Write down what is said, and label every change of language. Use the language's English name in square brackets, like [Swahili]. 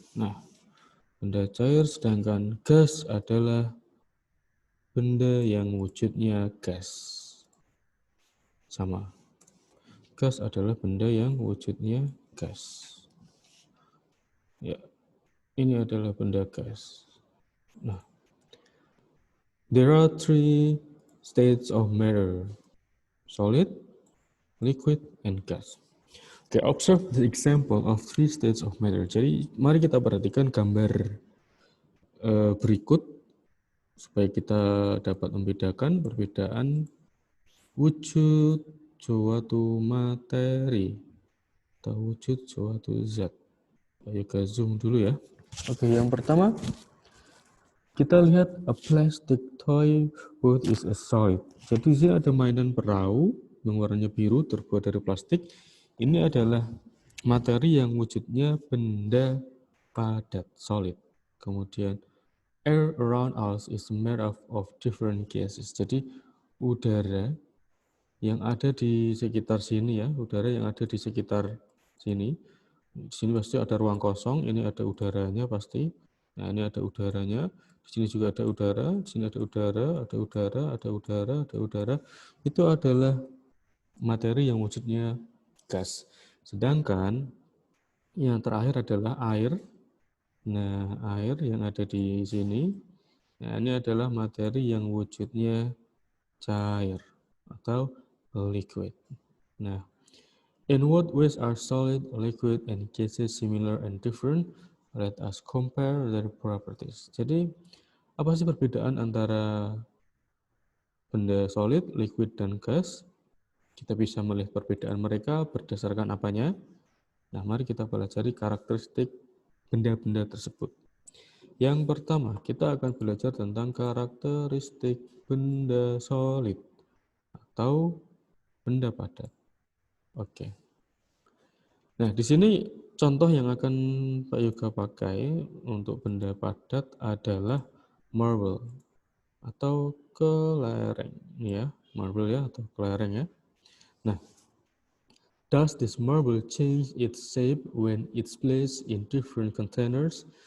[Indonesian] Nah, benda cair sedangkan gas adalah benda yang wujudnya gas. Sama. Gas adalah benda yang wujudnya gas. Ya, ini adalah benda gas. [English] Nah, there are three states of matter. Solid, liquid, and gas. Okay, observe the example of three states of matter. [Indonesian] Jadi, mari kita perhatikan gambar berikut supaya kita dapat membedakan perbedaan wujud suatu materi atau wujud suatu zat. Ayo ke zoom dulu ya. Oke, yang pertama kita lihat [English] a plastic toy boat is a solid. [Indonesian] Jadi di sini ada mainan perahu yang warnanya biru terbuat dari plastik. Ini adalah materi yang wujudnya benda padat, solid. Kemudian [English] air around us is made of different gases. [Indonesian] Jadi udara yang ada di sekitar sini ya, udara yang ada di sekitar sini. Di sini pasti ada ruang kosong, ini ada udaranya pasti. Nah, ini ada udaranya. Di sini juga ada udara, di sini ada udara, ada udara, ada udara, ada udara. Itu adalah materi yang wujudnya gas. Sedangkan yang terakhir adalah air. Nah, air yang ada di sini. Nah, ini adalah materi yang wujudnya cair atau liquid. [English] Nah, in what ways are solid, liquid, and gases similar and different? Let us compare their properties. [Indonesian] Jadi, apa sih perbedaan antara benda solid, liquid, dan gas? Kita bisa melihat perbedaan mereka berdasarkan apanya? Nah, mari kita pelajari karakteristik benda-benda tersebut. Yang pertama, kita akan belajar tentang karakteristik benda solid atau benda padat. Oke. Nah, di sini contoh yang akan Pak Yoga pakai untuk benda padat adalah marble atau kelereng ya, marble ya atau kelereng ya. [English] Nah, does this marble change its shape when it's placed in different containers?